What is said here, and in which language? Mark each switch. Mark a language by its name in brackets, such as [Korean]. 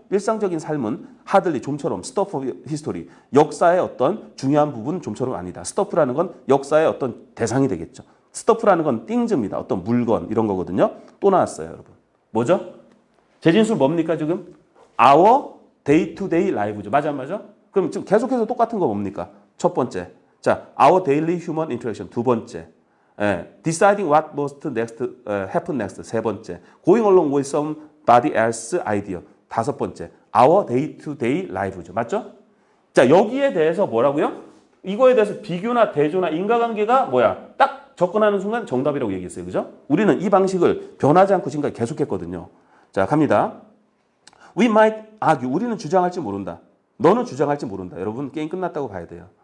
[Korean] 일상적인 삶은 hardly 좀처럼 [English] stuff of history, [Korean] 역사의 어떤 중요한 부분 좀처럼 아니다. stuff라는 건 역사의 어떤 대상이 되겠죠. stuff라는 건 things입니다. 어떤 물건 이런 거거든요. 또 나왔어요, 여러분. 뭐죠? 재진술 뭡니까 지금? [English] our day to day life죠. [Korean] 맞아 안 맞아? 그럼 지금 계속해서 똑같은 거 뭡니까? 첫 번째. [English] 자, our daily human interaction [Korean] 두 번째. [English] deciding what must happen next [Korean] 세 번째. [English] going along with somebody else's idea [Korean] 다섯 번째. [English] our day to day life죠. 맞죠? [Korean] 자, 여기에 대해서 뭐라고요? 이거에 대해서 비교나 대조나 인과관계가 뭐야? 딱 접근하는 순간 정답이라고 얘기했어요. 그죠? 우리는 이 방식을 변하지 않고 지금까지 계속했거든요. 자, 갑니다. [English] We might argue. [Korean] 우리는 주장할지 모른다. 너는 주장할지 모른다. 여러분 게임 끝났다고 봐야 돼요.